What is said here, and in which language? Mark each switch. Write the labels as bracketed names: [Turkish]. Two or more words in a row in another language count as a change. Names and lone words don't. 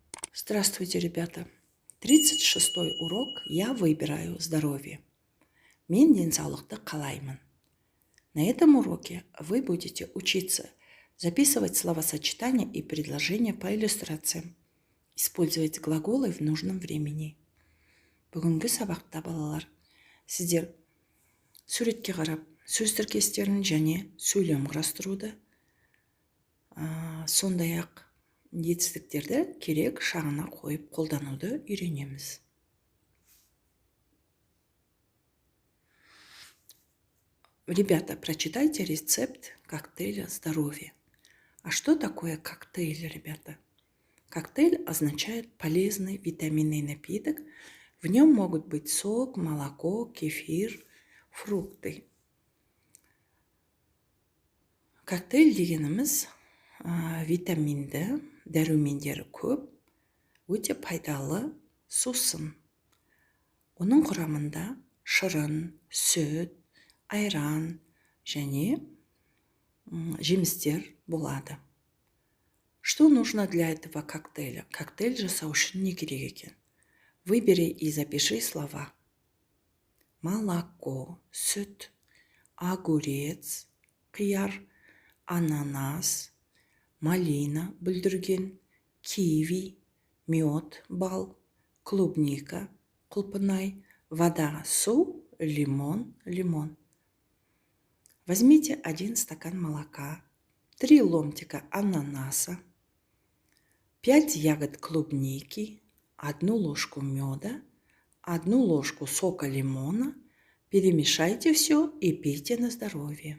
[Russian] Здравствуйте, ребята! 36-й урок «Я выбираю здоровье». [Kazakh] Мен денсаулықты қалаймын. [Russian] На этом уроке вы будете учиться записывать словосочетания и предложения по иллюстрациям, использовать глаголы в нужном времени. [Kazakh] Бүгінгі сабақта балалар, сіздер суретке қарап, сөз тіркестерін және сөйлем құрастыруды, сондай-ақ жетістіктерді керек шағына қойып қолдануды үйренеміз. [Russian] Ребята, прочитайте рецепт коктейля здоровья. А что такое коктейль, ребята? Коктейль означает полезный витаминный напиток. В нем могут быть сок, молоко, кефир, фрукты. [Kazakh] Коктейль дегеніміз витаминді, дәрумендері көп, өте пайдалы сусын. Оның құрамында шырын, сүт, айран және жемістер болады. [Russian] Что нужно для этого коктейля? [Kazakh] Коктейль жасау үшін не керек екен? [Russian] Выбери и запиши слова. Молоко, [Kazakh] сүт, огурец, қияр, ананас, малина, бүлдірген, киви, мед, бал, клубника, құлпынай, вода, су, лимон. [Russian] Возьмите 1 стакан молока, 3 ломтика ананаса, 5 ягод клубники, 1 ложку меда, 1 ложку сока лимона. Перемешайте все и пейте на здоровье.